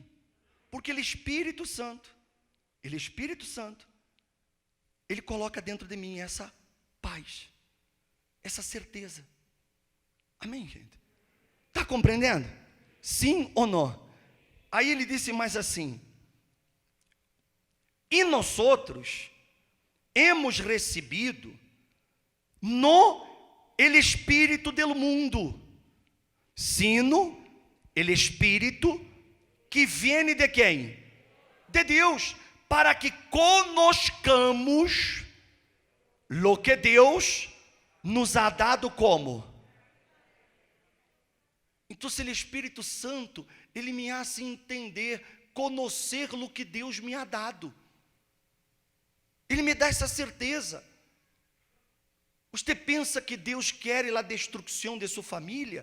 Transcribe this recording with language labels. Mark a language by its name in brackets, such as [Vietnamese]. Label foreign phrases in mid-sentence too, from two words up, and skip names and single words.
[Portuguese] Porque Ele Espírito Santo, Ele coloca dentro de mim essa paz, essa certeza. Amém, gente? Está compreendendo? Sim ou não? Aí ele disse mais assim: e nós outros hemos recebido [Spanish] no el Espírito del mundo, sino el Espírito [Portuguese] que vem de quem? [Spanish] De Deus, para que conozcamos lo que Deus nos ha dado como. [Portuguese] Então, se o Espírito Santo, Ele [Spanish] me hace [Portuguese] entender, conhecer o que Deus [Spanish] me ha dado. [Portuguese] Ele me dá essa certeza. Você pensa que Deus quer a destruição de sua família?